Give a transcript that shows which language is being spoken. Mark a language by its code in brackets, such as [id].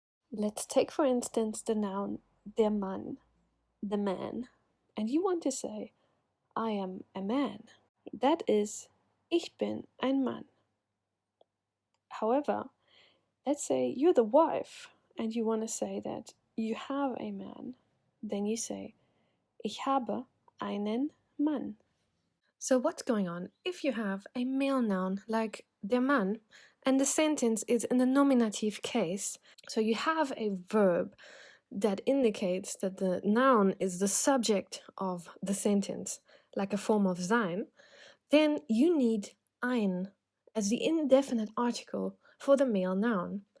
[en] Let's take for instance the noun der Mann, the man, and you want to say, I am a man. That is, [de] ich bin ein Mann. [en] However, let's say you're the wife and you want to say that you have a man. Then you say, [de] ich habe einen Mann. [en] So what's going on if you have a male noun like der Mann and the sentence is in the nominative case? So you have a verb that indicates that the noun is the subject of the sentence, like a form of sein, then you need ein as the indefinite article for the male noun.